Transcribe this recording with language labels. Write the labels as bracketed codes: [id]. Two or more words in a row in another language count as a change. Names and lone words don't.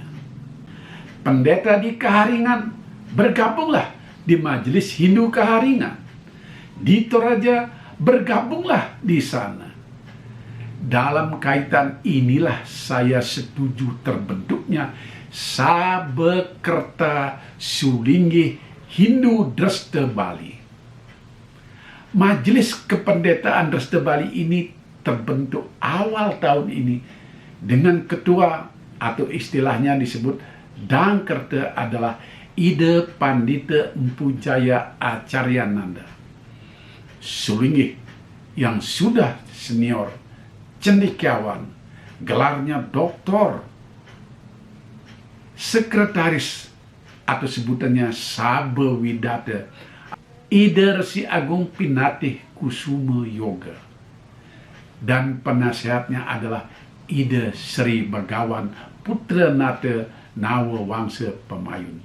[id] Pendeta di Kaharingan, bergabunglah di Majelis Hindu Kaharingan. Di Toraja, bergabunglah di sana. Dalam kaitan inilah saya setuju terbentuknya Sabekerta Sulinggih Hindu Dresta Bali. Majelis Kependetaan Dresta Bali ini terbentuk awal tahun ini dengan ketua, atau istilahnya disebut Dangkerta, adalah Ida Pandita Empu Jaya Acaryananda. Sulinggih yang sudah senior, cendekiawan, gelarnya doktor, Sekretaris atau sebutannya Sabe Widata, Ida Resi Agung Pinatih Kusumo Yoga, dan penasehatnya adalah Ida Sri Bagawan Putra Nata Nawa Wangsa Pemayun.